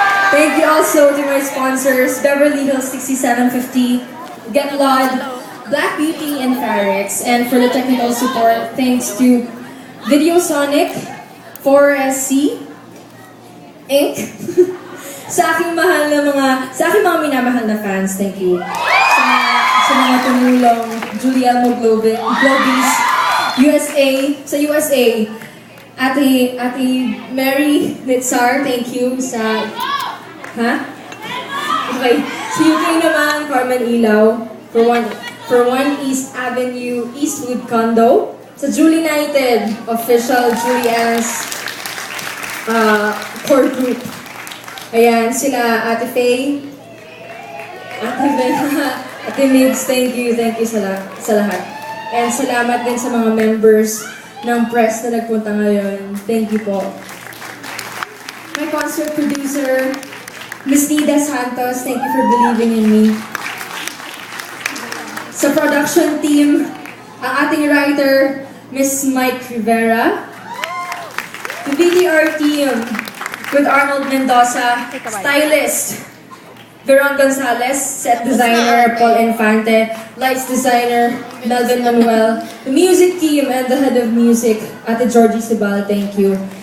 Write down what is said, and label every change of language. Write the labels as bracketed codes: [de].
[en] Thank you also to my sponsors, Beverly Hills 6750, Get Lod, Black Beauty, and Farex. And for the technical support, thanks to Videosonic, 4SC, Inc. [tl] sa aking mga minamahal na fans, [en] thank you. [tl] Sa mga tumulong, Julielmo Globis, USA, sa USA, Ate Mary Nitzar, [en] thank you [tl] sa, Okay, sa UK naman, Carmen Ilaw, for one East Avenue, Eastwood Condo, sa Julie United, official Julian's core group. Ayan, sila Ate Faye, Ate Migs, [en] thank you sa lahat. [tl] And salamat din sa mga members ng press na nagpunta ngayon. [en] Thank you po. My concert producer, Miss Nida Santos, thank you for believing in me. [tl] Sa production team, ang ating writer, Miss Mike Rivera. [en] The VTR team with Arnold Mendoza, stylist, Veron Gonzalez, set designer, Paul Infante, lights designer, Melvin Manuel, the music team and the head of music, Ate Georgie Sibal, thank you.